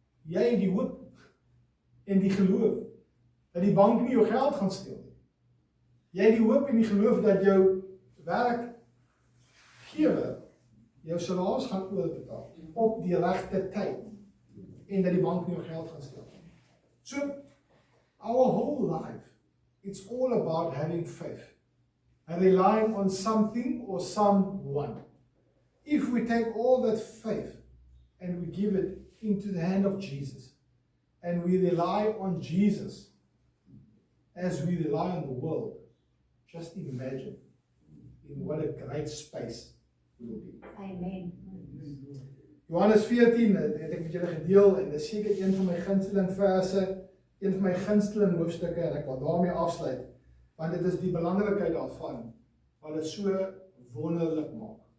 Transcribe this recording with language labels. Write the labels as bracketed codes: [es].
[af] Jy het die hoop en die geloof dat die bank nie jou geld gaan steel nie. Jy het die hoop en die geloof dat jou werkgewer jou salaris gaan oorbetaal op die regte tyd en dat die bank nie jou geld gaan steel nie. [en] So, our whole life, it's all about having faith and relying on something or someone. If we take all that faith and we give it into the hand of Jesus and we rely on Jesus as we rely on the world, just imagine in what a great space we will be. Amen. [af] Johannes 14, het ek met julle gedeel en dit is seker een van my gunsteling verse, een van my gunsteling hoofstukke en ek wil daarmee afsluit, want dit is die belangrikheid daarvan wat dit so wonderlik maak.